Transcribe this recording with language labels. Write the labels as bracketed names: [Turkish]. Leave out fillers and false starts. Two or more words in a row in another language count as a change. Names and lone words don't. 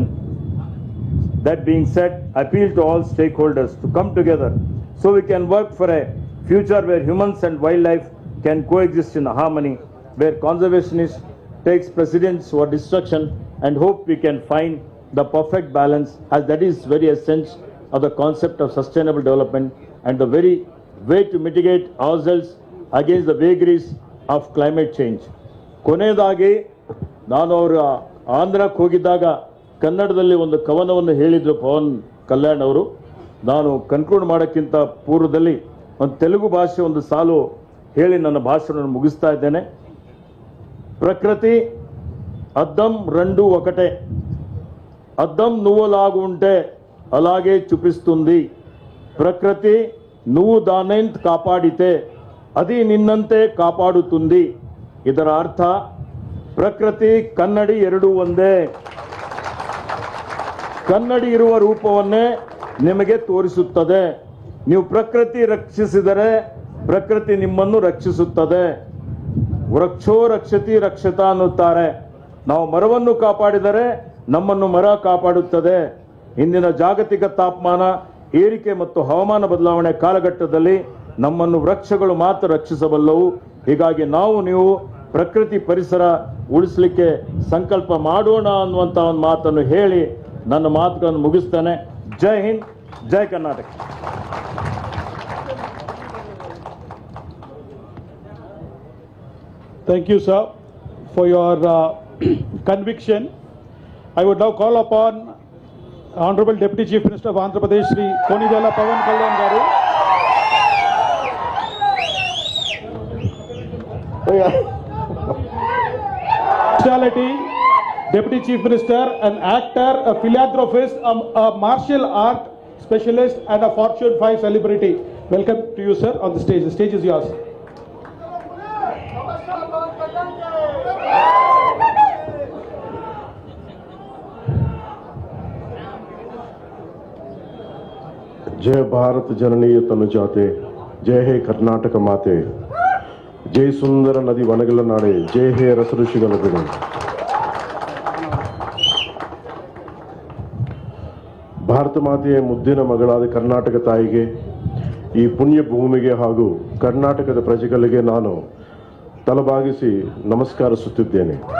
[English] That being said, I appeal to all stakeholders to come together so we can work for a future where humans and wildlife can coexist in harmony, where conservationist takes precedence over destruction, and hope we can find the perfect balance, as that is very essence of the concept of sustainable development and the very way to mitigate ourselves against the vagaries of climate change. [Kannada] ಕೊನೆಯದಾಗಿ ನಾನು ಅವರ ಆಂಧ್ರಕ್ಕೆ ಹೋಗಿದ್ದಾಗ ಕನ್ನಡದಲ್ಲಿ ಒಂದು ಕವನವನ್ನು ಹೇಳಿದ್ರು ಪವನ್ ಕಲ್ಯಾಣ್ ಅವರು. ನಾನು ಕನ್ಕ್ಲೂಡ್ ಮಾಡೋಕ್ಕಿಂತ ಪೂರ್ವದಲ್ಲಿ ಒಂದು ತೆಲುಗು ಭಾಷೆ ಒಂದು ಸಾಲು ಹೇಳಿ ನನ್ನ ಭಾಷಣವನ್ನು ಮುಗಿಸ್ತಾ ಇದ್ದೇನೆ. [Telugu] ప్రకృతి అద్దం రెండు ఒకటే, అద్దం నువ్వులాగా ఉంటే అలాగే చూపిస్తుంది. ప్రకృతి నువ్వు దాన్నంత కాపాడితే అది నిన్నంతే కాపాడుతుంది. [Kannada] ಇದರ ಅರ್ಥ ಪ್ರಕೃತಿ ಕನ್ನಡಿ ಎರಡೂ ಒಂದೇ. ಕನ್ನಡಿ ಇರುವ ರೂಪವನ್ನೇ ನಿಮಗೆ ತೋರಿಸುತ್ತದೆ. ನೀವು ಪ್ರಕೃತಿ ರಕ್ಷಿಸಿದರೆ ಪ್ರಕೃತಿ ನಿಮ್ಮನ್ನು ರಕ್ಷಿಸುತ್ತದೆ. [Sanskrit] वृक्षो रक्षति रक्षितः [Kannada] ಅನ್ನುತ್ತಾರೆ. ನಾವು ಮರವನ್ನು ಕಾಪಾಡಿದರೆ ನಮ್ಮನ್ನು ಮರ ಕಾಪಾಡುತ್ತದೆ. ಇಂದಿನ ಜಾಗತಿಕ ತಾಪಮಾನ ಏರಿಕೆ ಮತ್ತು ಹವಾಮಾನ ಬದಲಾವಣೆ ಕಾಲಘಟ್ಟದಲ್ಲಿ ನಮ್ಮನ್ನು ವೃಕ್ಷಗಳು ಮಾತ್ರ ರಕ್ಷಿಸಬಲ್ಲವು. ಹೀಗಾಗಿ ನೀವು ಪ್ರಕೃತಿ ಪರಿಸರ ಉಳಿಸಲಿಕ್ಕೆ ಸಂಕಲ್ಪ ಮಾಡೋಣ ಅನ್ನುವಂಥ ಒಂದು ಮಾತನ್ನು ಹೇಳಿ ನನ್ನ ಮಾತುಗಳನ್ನು ಮುಗಿಸ್ತೇನೆ. ಜೈ ಹಿಂದ್, ಜೈ ಕರ್ನಾಟಕ. [English] Thank you, sir, for your conviction. I would now call upon Honorable Deputy Chief Minister of Andhra Pradesh, Shri Konijala Pawan Kalyan Garu. Speciality, Deputy Chief Minister, an actor, a philanthropist, a martial art specialist, and a Fortune 5 celebrity. Welcome to you, sir, on the stage. The stage is yours. [Kannada] ಜಯ ಭಾರತ ಜನನಿಯ ತನುಜಾತೆ, ಜಯ ಹೇ ಕರ್ನಾಟಕ ಮಾತೆ, ಜಯ ಸುಂದರ ನದಿ ವನಗಳ ನಾಡೆ, ಜಯ ಹೇ ರಸ ಋಷಿಗಳ ಬಿಡು. ಭಾರತ ಮಾತೆಯ ಮುದ್ದಿನ ಮಗಳಾದ ಕರ್ನಾಟಕ ತಾಯಿಗೆ, ಈ ಪುಣ್ಯ ಭೂಮಿಗೆ ಹಾಗೂ ಕರ್ನಾಟಕದ ಪ್ರಜೆಗಳಿಗೆ ನಾನು ತಲೆಬಾಗಿಸಿ ನಮಸ್ಕರಿಸುತ್ತಿದ್ದೇನೆ.